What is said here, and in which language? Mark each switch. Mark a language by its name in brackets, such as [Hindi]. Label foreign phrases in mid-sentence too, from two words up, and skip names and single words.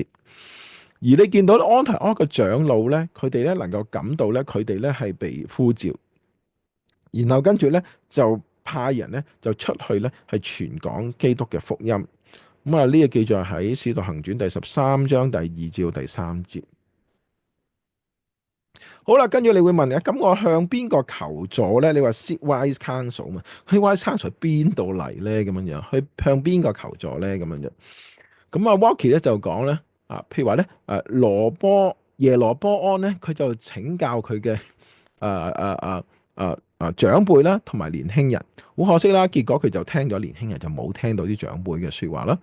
[Cantonese] 而你見到安提阿嘅長老咧，佢哋咧能夠感到咧，佢哋咧係被呼召，然後跟住咧就派人咧就出去咧係傳講基督嘅福音。咁呢個記載喺《使徒行傳》第13章第2至第3節。好啦，跟住你會問啊，咁我向邊個求助咧？你話 [English] seek wise counsel [Cantonese] 嘛？去 [English] wise counsel [Cantonese] 邊度嚟咧？咁樣樣，去向邊個求助咧？咁樣樣。咁Walkie 咧就講咧，譬如話咧，耶羅波安咧，佢就請教佢嘅長輩啦，同埋年輕人。好可惜啦，結果佢就聽咗年輕人，就冇聽到啲長輩嘅說話啦。